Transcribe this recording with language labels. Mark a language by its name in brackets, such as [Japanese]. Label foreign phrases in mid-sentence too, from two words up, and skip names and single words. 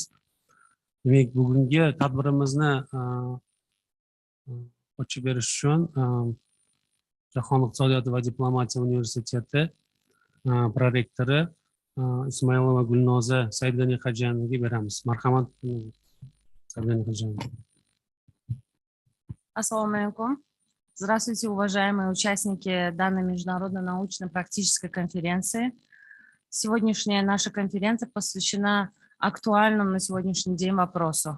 [Uzbek] Demak, bugungi tadbirimizni ochib berish uchun Jahon iqtisodiyoti va diplomatiya universiteti prorektori Ismoilova Gulnoza Saidganihoджановаga beramiz. Marhamat, Saidganihoджанова. [Arabic] السلام عليكم. [Russian] Здравствуйте, уважаемые участники данной международной научно-практической конференции. Сегодняшняя наша конференция посвящена актуальному на сегодняшний день вопросу.